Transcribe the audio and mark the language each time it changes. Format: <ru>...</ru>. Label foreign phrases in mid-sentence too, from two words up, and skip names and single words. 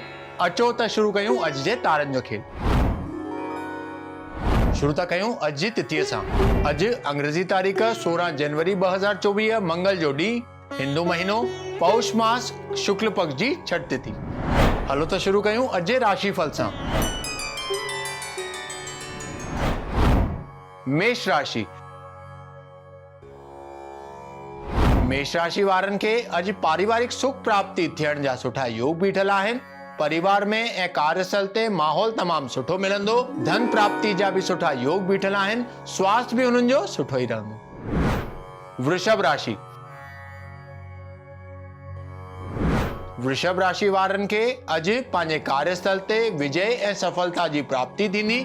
<sd>अचो त शुरू कयूं अॼु जे तारनि जो खेल। शुरू था कयूं अॼु जी तिथीअ सां। अॼु अंग्रेज़ी तारीख़ 16 जनवरी 2024 मंगल जो ॾींहुं, हिंदू महीनो पौष मास शुक्ल पक्ष जी छठ तिथि। हलो त शुरू कयूं अॼु जे राशिफल सां। मेष राशि। मेष राशि वारनि खे अॼु पारिवारिक सुख प्राप्ति थियण जा सुठा योग बीठल आहिनि। परिवार में ऐं कार्यस्थल ते माहौल तमामु सुठो मिलंदो। धन प्राप्ति जा बि सुठा योग बीठल आहिनि। स्वास्थ्य बि हुननि जो सुठो ई रहंदो। वृषभ राशि। वृषभ राशि वारनि खे अॼु पंहिंजे कार्यस्थल ते विजय ऐं सफलता जी प्राप्ति थींदी।</sd>